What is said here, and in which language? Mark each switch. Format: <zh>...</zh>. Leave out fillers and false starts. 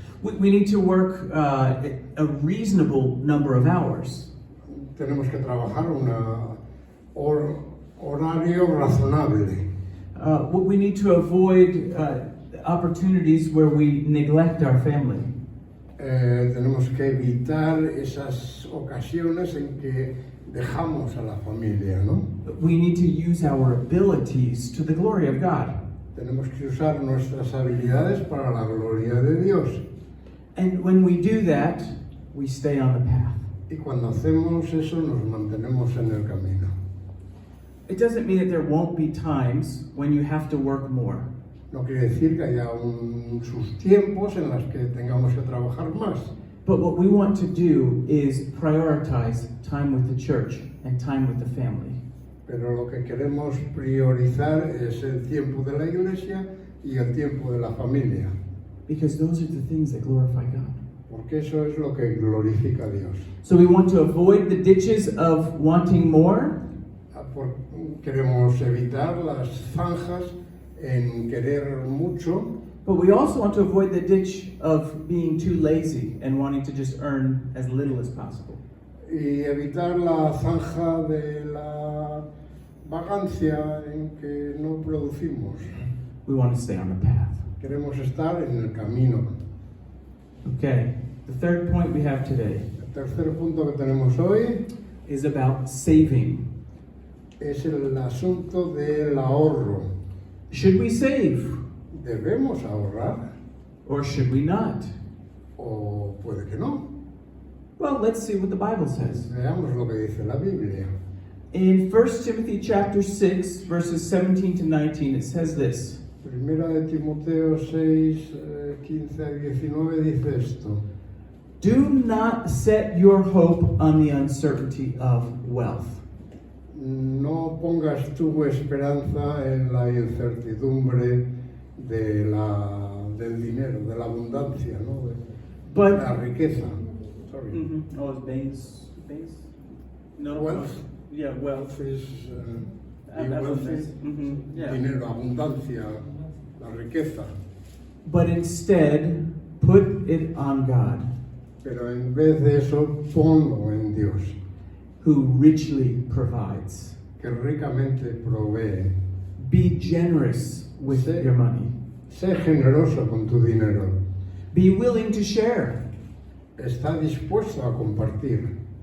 <en>We need to work a reasonable number of hours.</en> <es>Tenemos que trabajar un horario razonable.</es> <en>We need to avoid opportunities where we neglect our family.</en> <es>Tenemos que evitar esas ocasiones en que dejamos a la familia, ¿no?</es> <en>We need to use our abilities to the glory of God.</en> <es>Tenemos que usar nuestras habilidades para la gloria de Dios.</es> <en>And when we do that, we stay on the path.</en> <es>Y cuando hacemos eso nos mantenemos en el camino.</es> <en>It doesn't mean that there won't be times when you have to work more.</en> <es>No quiere decir que haya sus tiempos en los que tengamos que trabajar más.</es> <en>But what we want to do is prioritize time with the church and time with the family.</en> <es>Pero lo que queremos priorizar es el tiempo de la iglesia y el tiempo de la familia.</es> <en>Because those are the things that glorify God.</en> <es>Porque eso es lo que glorifica a Dios.</es> <en>So we want to avoid the ditches of wanting more.</en> <es>Queremos evitar las zanjas en querer mucho.</es> <en>But we also want to avoid the ditch of being too lazy and wanting to just earn as little as possible.</en> <es>Y evitar la zanja de la vagancia en que no producimos.</es> <en>We want to stay on the path.</en> <es>Queremos estar en el camino.</es> <en>Okay, the third point we have today</en> <es>El tercer punto que tenemos hoy</es> <en>is about saving.</en> <es>es el asunto del ahorro.</es> <en>Should we save</en> <es>¿Debemos ahorrar?</es> <en>or should we not?</en> <es>¿O puede que no?</es> <en>Well, let's see what the Bible says.</en> <es>Veamos lo que dice la Biblia.</es> <en>In 1 Timothy chapter 6, verses 17 to 19, it says this:</en> <es>Primera de Timoteo 6, 15 a 19 dice esto.</es> <en>do not set your hope on the uncertainty of wealth.</en> <es>no pongas tu esperanza en la incertidumbre del dinero, de la abundancia, ¿no? De la riqueza.</es> <en>Sorry. Oh, it's base? No. Wealth. Yeah, wealth.</en> <es>Es</es> <en>That's what it is. Yeah.</en> <es>dinero, abundancia, la riqueza.</es> <en>But instead, put it on God,</en> <es>Pero en vez de eso, ponlo en Dios,</es> <en>who richly provides.</en> <es>que ricamente provee.</es> <en>Be generous with</en> <es>Sí.</es> <en>your money.</en> <es>Sé generoso con tu dinero.</es> <en>Be willing to share.</en> <es>Está dispuesto a compartir.</es>